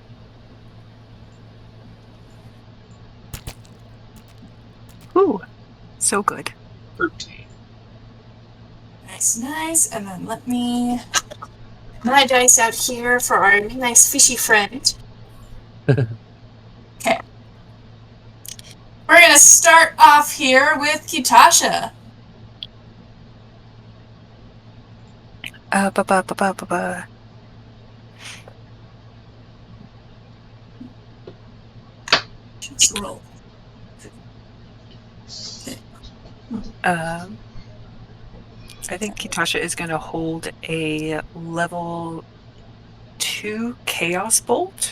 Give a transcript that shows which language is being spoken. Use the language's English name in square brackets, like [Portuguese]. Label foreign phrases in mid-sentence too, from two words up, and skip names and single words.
[English] Ooh, so good. 13. Nice. And then let me my dice out here for our nice fishy friend. Okay. We're gonna start off here with Kitasha. Ba-ba-ba-ba-ba-ba. Just roll. I think Kitasha is going to hold a level 2 Chaos Bolt